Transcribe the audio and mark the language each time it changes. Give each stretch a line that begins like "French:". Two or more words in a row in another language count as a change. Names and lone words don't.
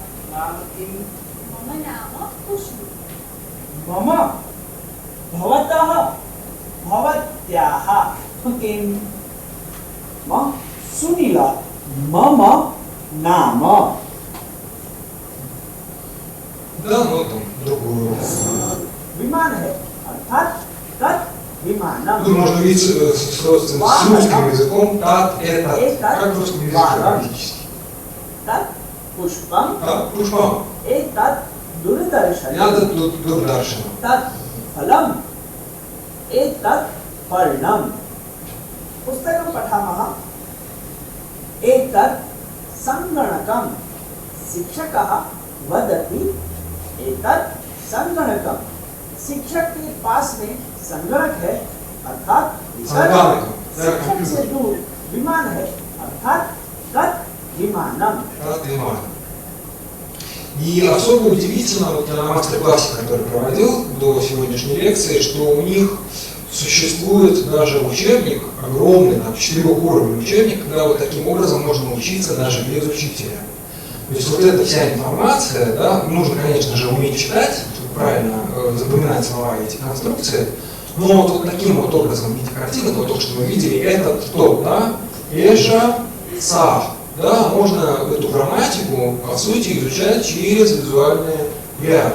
Sanskrit: नाम किम? मम नाम खुशबू। मम भवतः भवत्याः किम? सुनीला मम नाम.
Russian: Да, но там другую.
Hindi: विमान है अर्थात
Sanskrit: तत् विमानम.
Russian: Тут можно видеть с русским языком тат, это, как в русском языке практически.
Sanskrit: तत् पुष्पम. तत्, पुष्पम्. एतत् दूरदर्शनम. एतत् दूरदर्शनम्. तत् फलम. एतत् पर्णम. पुस्तकं पठामः. एतत् सङ्गणकं. शिक्षकः वदति एतत् सङ्गणकं.
Hindi: शिक्षक के पास में संगणक है अर्थात शिक्षक से दूर विमान है अर्थात
Sanskrit: तत् विमानम.
Russian: И особо удивительно, вот на мастер-классе, который проводил до сегодняшней лекции, что у них существует даже учебник, огромный, там, 4-уровневый учебник, когда вот таким образом можно учиться даже без учителя. То есть вот эта вся информация, да, нужно, конечно же, уметь читать, чтобы правильно запоминать слова эти конструкции, но вот таким вот образом в виде картины, вот то, что мы видели, это кто, да, Эша, Са, да, можно эту грамматику, по сути, изучать через визуальные ряды.